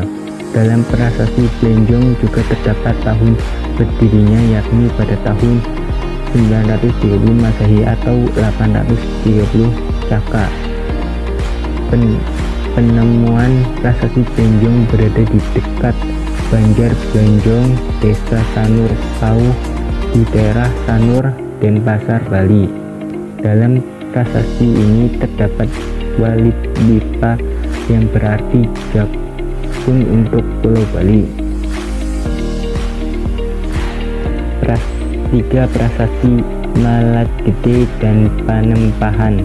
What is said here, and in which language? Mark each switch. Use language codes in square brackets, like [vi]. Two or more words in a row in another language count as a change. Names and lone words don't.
[id] Dalam Prasasti Blenjong juga terdapat tahun berdirinya, yakni pada tahun 930 Masehi atau 830 Saka. Penemuan Prasasti Blenjong berada di dekat Banjar Blenjong, Desa Sanur Kauh, di daerah Sanur, Denpasar, Bali. Dalam prasasti ini terdapat Walid Lipa yang berarti jakun untuk Pulau Bali. 3. Prasasti Malat Gede dan Panempahan.